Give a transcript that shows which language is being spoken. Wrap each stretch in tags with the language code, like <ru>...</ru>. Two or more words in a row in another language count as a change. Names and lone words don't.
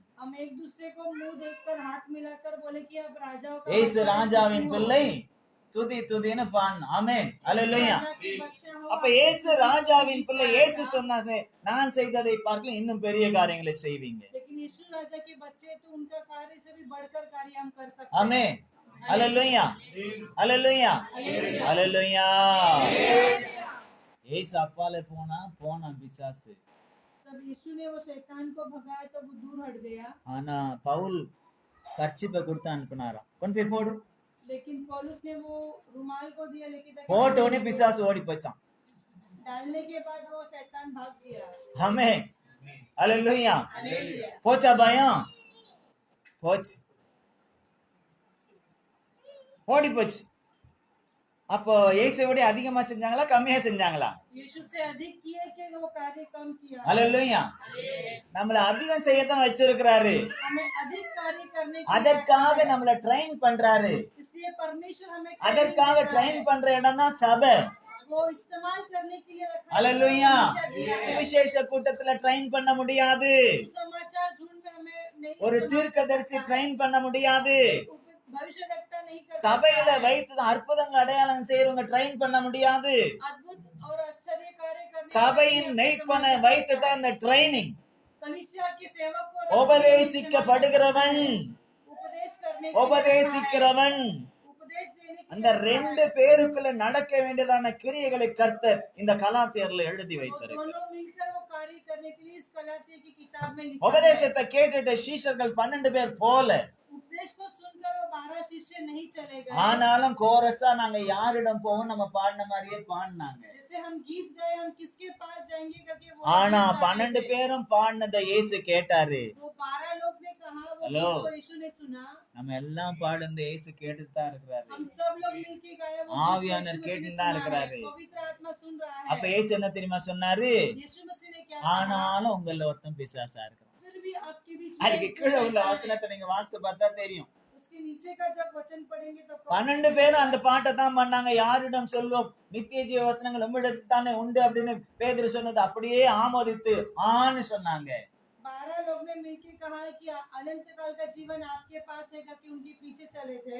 <hi>हम एक दूसरे को मुंह देखकर हाथ मिलाकर बोले कि आप राजाओं का</hi> <ta>ஏசு ராஜாவின் பிள்ளை, துதி துதின்னு பாடணும். ஆமென், அல்லேலூயா. அப்ப ஏசு ராஜாவின் பிள்ளை, ஏசு சொன்னா நான் செய்ததை பார்க்கல இன்னும் பெரிய காரியங்களை செய்வீங்க.</ta> <hi>लेकिन यीशु राजा के बच्चे तो उनका कार्य से भी बढ़कर कार्य हम कर सकते हैं।</hi> <ta>ஆமென், அல்லேலூயா, அல்லேலூயா, அல்லேலூயா. ஏசு அப்பாலே போனா பிசாசு.</ta> <hi>जब यीशु ने वो शैतान को भगाया तो वो दूर हट गया।</hi> <ta>ஆனா பவுல் கர்ச்சிப்பை கொடுத்து அனுப்பினாராம், கொண்டு போய் போடு.</ta> <hi>लेकिन पौलुस ने वो रुमाल को दिया, लेकिन</hi> <ta>போட்ட உடனே பிசாசு ஓடி போச்சான்.</ta> <hi>डालने के बाद वो शैतान भाग गया।</hi> <ta>ஆமென், அல்லேலூயா.</ta> <hi>हालेलुया।</hi> <ta>போச்சா பயம்? போச்சு, ஓடி போச்சு. அப்போ இயேசுவோட அதிகமா செஞ்சாங்களா கம்மியா செஞ்சாங்களா?</ta> <hi>यीशु से अधिक किए कि वो कार्य कम किया?</hi> <ta>அல்லேலூயா. நம்மள அதிகம் செய்யத்தான் வச்சிருக்கிறாரு,</ta> <hi>हमें अधिक कार्य करने के</hi> <ta>அதற்காக நம்மள ட்ரெயின் பண்றாரு.</ta> <hi>इसलिए परमेश्वर हमें</hi> <ta>அதற்காக ட்ரெயின் பண்ற இடம் தான் சபை.</ta> <hi>वो इस्तेमाल करने के लिए रखा है।</hi> <ta>அல்லேலூயா. சுவிசேஷ கூட்டத்துல ட்ரெயின் பண்ண முடியாது,</ta> <hi>समाचार झुंड में हमें नहीं,</hi> <ta>ஒரு தீர்க்கதரிசி ட்ரெயின் பண்ண முடியாது,</ta> <hi>भविष्यवक्ता नहीं कर</hi> <ta>சபையில வைத்து அற்புதங்கள் அடையாளம் செய்யறவங்க ட்ரெயின் பண்ண முடியாது.</ta> <hi>अद्भुत और आश्चर्य कार्य करने</hi> <ta>சபையின் மெய்ப்பனை வைத்து தான் இந்த ட்ரைனிங்.</ta> <hi>कलीसिया के सेवक को</hi> <ta>உபதேசிக்கப்படுகிறவன்,</ta> <hi>उपदेश करने</hi> <ta>உபதேசிக்கிறவன்</ta> <hi>उपदेश देने</hi> <ta>அந்த ரெண்டு பேருக்குள்ள நடக்க வேண்டியதான கிரியைகளை கர்த்தர் இந்த கலாத்தியர்ல எழுதி</ta> <hi>वो</hi> <ta>வைத்திருக்கிறார்.</ta> <hi>दोनों मिलकर वो कार्य करने के लिए इस गलातिया की किताब में लिखा है।</hi> <ta>உபதேசத்தை கேட்டுட்டு சீஷர்கள் 12 பேர் போல,</ta> <hi>उपदेश को सुनकर वो 12 शिष्य नहीं चले गए।</hi> <ta>ஆனாலும் கோரஸா நாங்க யாரிடம் போவோம், நம்ம பாடின மாதிரியே பாடினாங்க.</ta> <hi>जैसे हम गीत गए हम किसके पास जाएंगे करके वो</hi> <ta>ஆனா</ta> <hi>गीत गाए 12 थे।</hi> <ta>பேரும் பாடினதை இயேசு கேட்டாரு.</ta> <hi>वो 12 लोग ने कहा वो हेलो। गीत को यीशु ने सुना।</hi> <ta>நம்ம எல்லாம் பாடுனது இயேசு கேட்டுட்டு தான் இருக்கிறாரு.</ta> <hi>हम सब लोग मिलके गाए वो गीत को</hi> <ta>ஆவியானவர்</ta> <hi>यीशु मसीह ने</hi> <ta>கேட்டுட்டு தான்</ta> <hi>सुना है।</hi> <ta>இருக்கிறாரு.</ta> <hi>पवित्र आत्मा सुन रहा</hi> <ta>அப்ப</ta> <hi>है।</hi> <ta>இயேசு என்ன தெரியுமா சொன்னாரு?</ta> <hi>यीशु मसीह ने क्या कहा?</hi> <ta>ஆனாலும் உங்கள ஒருத்தன் பிசாசா இருக்கிறான்.</ta> <hi>फिर भी आपके बीच में</hi> <ta>அதுக்கு</ta> <hi>एक</hi> <ta>கீழே உள்ள</ta> <hi>शैतान है।</hi> <ta>வசனத்தை நீங்க வாசித்து பார்த்தா தெரியும்.</ta> <hi>उसके नीचे का जब वचन पढ़ेंगे तो</hi> <ta>12 பேரும் அந்த பாட்டை தான் பண்ணாங்க. யாரிடம் சொல்லும், நித்திய ஜீவ வசனங்கள் உம்மிடத்தில் தானே உண்டு அப்படின்னு பேதுரு சொன்னது அப்படியே ஆமோதித்து ஆன்னு சொன்னாங்க.</ta> <hi>12 लोग ने मिलकर कहा कि अनंत काल का जीवन आपके पास है करके उनके पीछे चले थे।</hi>